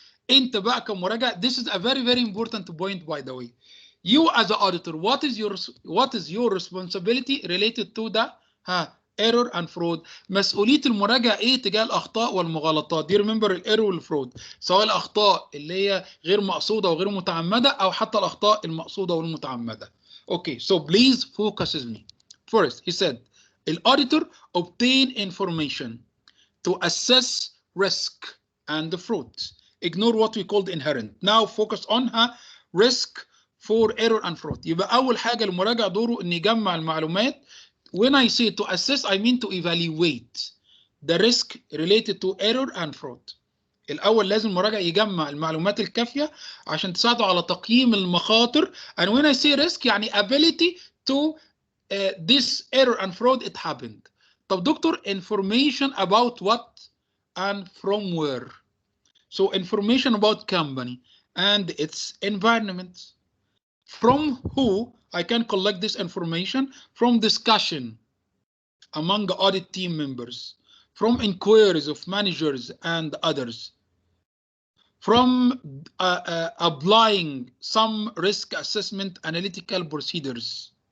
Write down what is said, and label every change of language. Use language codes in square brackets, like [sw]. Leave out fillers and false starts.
[ar] انت بقى كمراجع, [en] this is a very important point by the way. You as an auditor, what is your responsibility related to the error and fraud؟ [ar] مسؤولية المراجع ايه تجاه الاخطاء والمغالطات؟ دي remember الايرور والفرود، سواء الاخطاء اللي هي غير مقصودة وغير متعمدة او حتى الاخطاء المقصودة والمتعمدة. [en] Okay, so please focus with me. First, he said, the auditor obtain information to assess risk and the fraud. Ignore what we called inherent. Now focus on risk for error and fraud. [ar] يبقى أول حاجة المراجع دوره إن يجمع المعلومات. [en] When I say to assess, I mean to evaluate the risk related to error and fraud. [ar] الأول لازم المراجع يجمع المعلومات الكافية عشان تساعده على تقييم المخاطر. [en] And when I say risk يعني ability to this error and fraud it happened. [ar] طب دكتور, [en] information about what and from where? So information about company and its environment. From who I can collect this information? From discussion among audit team members, from inquiries of managers and others, from applying some risk assessment analytical procedures.